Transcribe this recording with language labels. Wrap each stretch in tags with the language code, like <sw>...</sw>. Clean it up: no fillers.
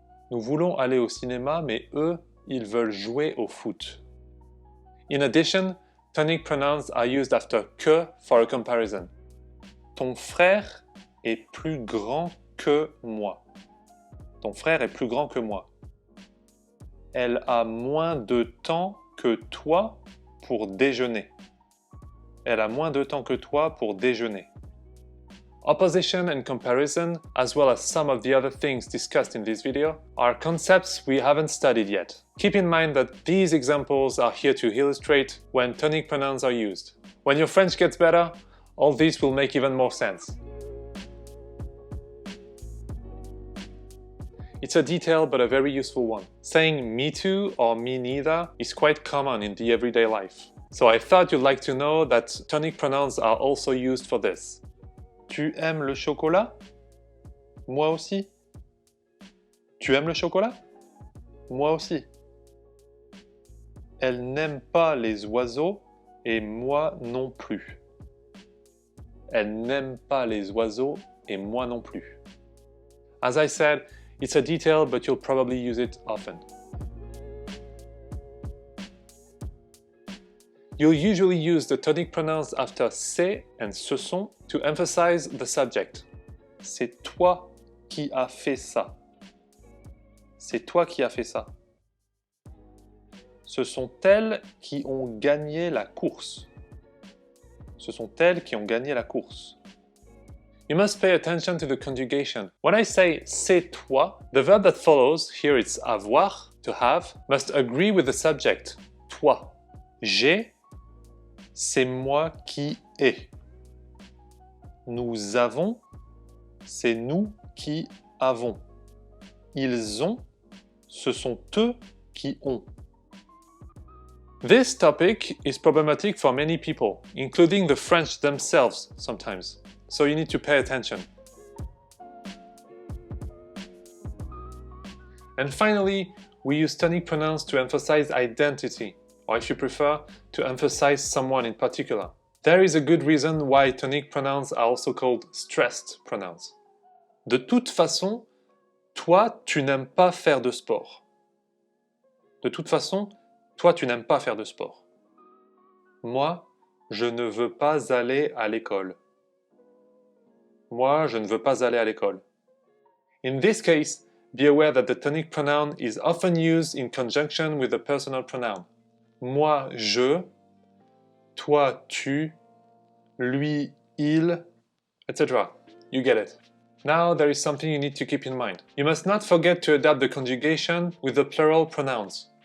<fr>Nous voulons aller au cinéma, mais eux, ils veulent jouer au foot.</fr> <en>In addition, tonic pronouns are used after que for a comparison.</en> <fr>Ton frère est plus grand que moi. Ton frère est plus grand que moi. Elle a moins de temps que toi pour déjeuner. Elle a moins de temps que toi pour déjeuner.</fr> <en>Opposition and comparison, as well as some of the other things discussed in this video, are concepts we haven't studied yet. Keep in mind that these examples are here to illustrate when tonic pronouns are used. When your French gets better, all this will make even more sense. It's a detail but a very useful one. Saying me too or me neither is quite common in the everyday life. So I thought you'd like to know that tonic pronouns are also used for this.</en> <fr>Tu aimes le chocolat? Moi aussi. Tu aimes le chocolat? Moi aussi. Elle n'aime pas les oiseaux et moi non plus. Elle n'aime pas les oiseaux et moi non plus.</fr> <en>As I said, it's a detail, but you'll probably use it often. You'll usually use the tonic pronouns after c'est and ce sont to emphasize the subject.</en> <fr>C'est toi qui as fait ça. C'est toi qui as fait ça. Ce sont elles qui ont gagné la course. Ce sont elles qui ont gagné la course.</fr> <en>You must pay attention to the conjugation. When I say</en> <fr>c'est toi,</fr> <en>the verb that follows, here it's avoir, to have, must agree with the subject, toi.</en> <fr>J'ai, c'est moi qui ai. Nous avons, c'est nous qui avons. Ils ont, ce sont eux qui ont.</fr> <en>This topic is problematic for many people, including the French themselves sometimes. So you need to pay attention. And finally, we use tonic pronouns to emphasize identity, or if you prefer, to emphasize someone in particular. There is a good reason why tonic pronouns are also called stressed pronouns.</en> <fr>De toute façon, toi, tu n'aimes pas faire de sport. De toute façon, toi, tu n'aimes pas faire de sport. Moi, je ne veux pas aller à l'école. Moi, je ne veux pas aller à l'école.</fr> <en>In this case, be aware that the tonic pronoun is often used in conjunction with the personal pronoun.</en> <fr>Moi, je, toi, tu, lui, il, etc.</fr> <en>You get it. Now there is something you need to keep in mind. You must not forget to adapt the conjugation with the plural pronouns.</en>